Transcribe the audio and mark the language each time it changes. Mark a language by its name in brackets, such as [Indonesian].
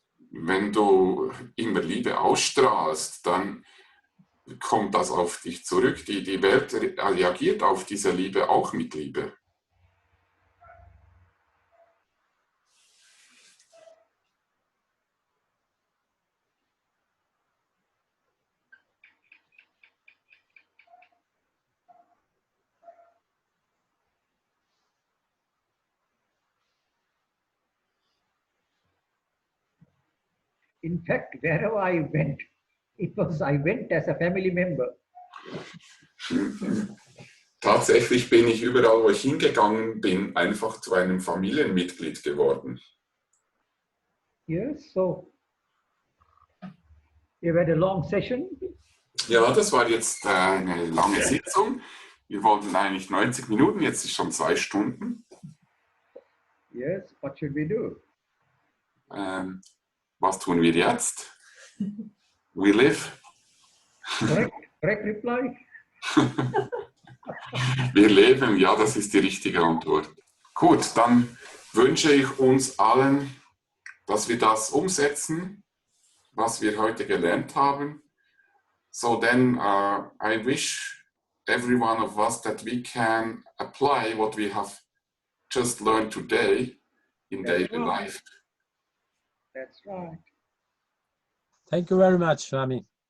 [German] Wenn du immer Liebe ausstrahlst, dann kommt das auf dich zurück. Die Welt reagiert auf diese Liebe auch mit Liebe. [English] In fact, wherever I went, I went as a family member. [German] Tatsächlich bin ich überall, wo ich hingegangen bin, einfach zu einem Familienmitglied geworden. [English] Yes, so you had a long session. [German] Ja, das war jetzt eine lange Sitzung. Wir wollten eigentlich 90 Minuten, jetzt ist schon 2 Stunden. [English] Yes, what should we do? [German] Was tun wir jetzt? [English] We live. Correct reply. [German] Wir leben, ja, das ist die richtige Antwort. Gut, dann wünsche ich uns allen, dass wir das umsetzen, was wir heute gelernt haben. [English] So then I wish every one of us that we can apply what we have just learned today in daily life. That's right. Thank you very much, Swami.